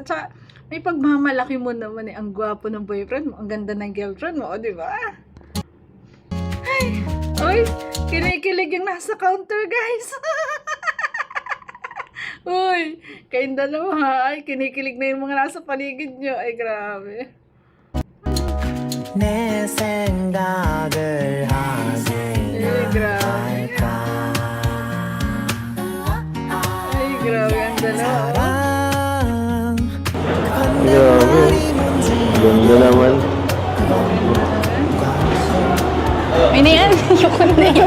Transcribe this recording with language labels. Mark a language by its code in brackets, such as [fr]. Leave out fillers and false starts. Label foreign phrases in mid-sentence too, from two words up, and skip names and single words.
[tl] Tsaka, may pagmamalaki mo naman eh. Ang gwapo ng boyfriend mo. Ang ganda ng girlfriend mo. O, diba? Ay. Uy, kinikilig yung nasa counter, guys. Uy, kayong dalawa. Ay, kinikilig na yung mga nasa paligid nyo. Ay, grabe. [ko] 내 생각을 하게 [tl] Ay, grabe. Ay, grabe ang dalawa. Grabe. Ganda naman. May na yan. Ayoko na yan.